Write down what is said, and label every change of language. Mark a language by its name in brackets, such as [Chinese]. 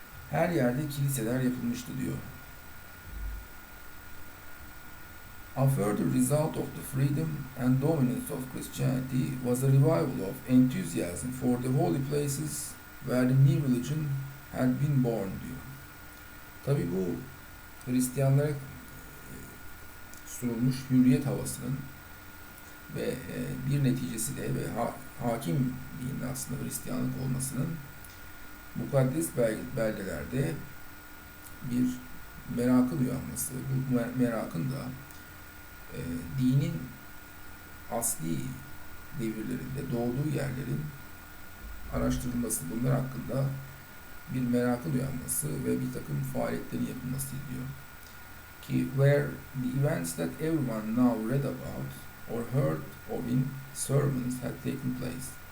[Turkish] Her yerde kiliseler yapılmıştı diyor. [English] A further result of the freedom and dominance of Christianity was a revival of enthusiasm for the holy places where the new religion had been born [Turkish] diyor. Tabi bu Hristiyanlara sunulmuş hürriyet havasının ve bir neticesi de ve hakim dinin aslında Hristiyanlık olmasının mukaddes beldelerde bir merakın uyanması, bu merakın da dinin asli devirlerinde doğduğu yerlerin araştırılması, bunlar hakkında bir merakın uyanması ve bir takım faaliyetlerin yapılması diyor. Ki [English] where the events that everyone now read about or heard of in sermons had taken place.